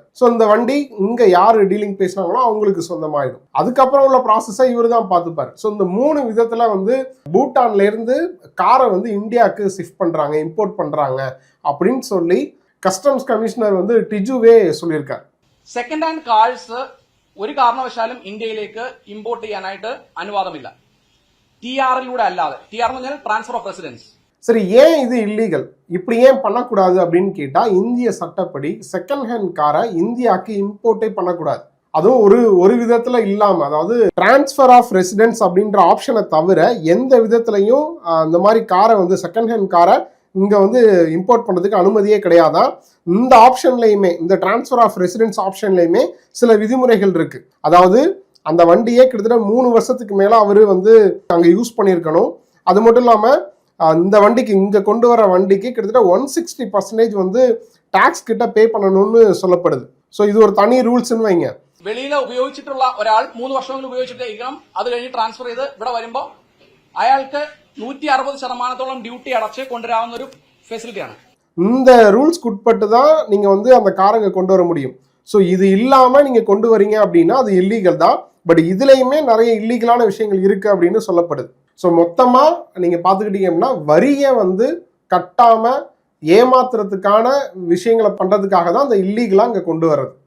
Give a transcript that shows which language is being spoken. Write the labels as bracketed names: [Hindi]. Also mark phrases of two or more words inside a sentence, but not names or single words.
[Tamil] ஸோ இந்த வண்டி இங்க யாரு டீலிங் பேசினாங்களோ அவங்களுக்கு சொந்தமாயிடும். அதுக்கப்புறம் உள்ள ப்ராசஸை இவர் தான் பார்த்துப்பாரு. ஸோ இந்த 3 விதத்துல வந்து பூட்டான்ல இருந்து காரை வந்து இந்தியாவுக்கு ஷிஃப்ட் பண்றாங்க, இம்போர்ட் பண்றாங்க அப்படின்னு சொல்லி [English] customs commissioner [Tamil] வந்து டிஜுவே சொல்லியிருக்காரு. [English] second hand cars [Malayalam] ഒരു കാരണവശാലും ഇന്ത്യയിലേക്ക് ഇമ്പോർട്ട് ചെയ്യാനായിട്ട് അനുവാദമില്ല. TR-ലൂടെ അല്ലാതെ. TR എന്ന് പറഞ്ഞാൽ [English] transfer of residence. [Tamil] சரி, ஏன் இது இல்லீகல், இப்படி ஏன் பண்ணக்கூடாது அப்படின்னு கேட்டா, இந்திய சட்டப்படி [English] second hand [Tamil] காரை இந்தியாவுக்கு இம்போர்ட்டே பண்ணக்கூடாது. அதுவும் ஒரு விதத்துல இல்லாம, அதாவது [English] transfer of residence [Tamil] அப்படின்ற ஆப்ஷனை தவிர எந்த விதத்திலையும் இந்த மாதிரி காரை வந்து [English] second hand [Tamil] காரை இங்க வந்து இம்போர்ட் பண்றதுக்கு அனுமதியே கிடையாதான். இந்த ஆப்ஷன்லயுமே, இந்த [English] transfer of residence [Tamil] ஆப்ஷன்லயுமே சில விதிமுறைகள் இருக்கு. அதாவது அந்த வண்டியே கிட்டத்தட்ட 3 வருஷத்துக்கு மேல அவரு வந்து அங்க யூஸ் பண்ணியிருக்கணும். அது மட்டும் இல்லாம இந்த வண்டிக்கு, இங்க கொண்டு வர வண்டிக்கு கிட்டத்தட்ட 160% வந்து டாக்ஸ் கிட்ட பே பண்ணணும்னு சொல்லப்படுது. ஸோ இது ஒரு தனி ரூல்ஸ்ன்னு வைங்க. [Malayalam] വെളിയിൽ ഉപയോഗിച്ചിട്ടുള്ള ഒരാൾ 3 വർഷമെങ്കിലും ഉപയോഗിച്ചിട്ടേക്കണം. അത് കഴിഞ്ഞ് ട്രാൻസ്ഫർ ചെയ്ത് ഇവിടെ വരുമ്പോൾ അയാൾക്ക് 160% ഡ്യൂട്ടി അടച്ച് കൊണ്ടുവരാവുന്ന ഒരു ഫെസിലിറ്റിയാണ്. [Tamil] இந்த ரூல்ஸ்க்கு உட்பட்டு தான் நீங்க வந்து அந்த காரங்க கொண்டு வர முடியும். ஸோ இது இல்லாம நீங்க கொண்டு வரீங்க அப்படின்னா அது இல்லீகல் தான். பட் இதுலயுமே நிறைய இல்லீகலான விஷயங்கள் இருக்கு அப்படின்னு சொல்லப்படுது. ஸோ மொத்தமா நீங்க பாத்துக்கிட்டீங்கன்னா வரியை வந்து கட்டாம ஏமாத்துறதுக்கான விஷயங்களை பண்றதுக்காக தான் அந்த இல்லீகலா இங்க கொண்டு வர்றது.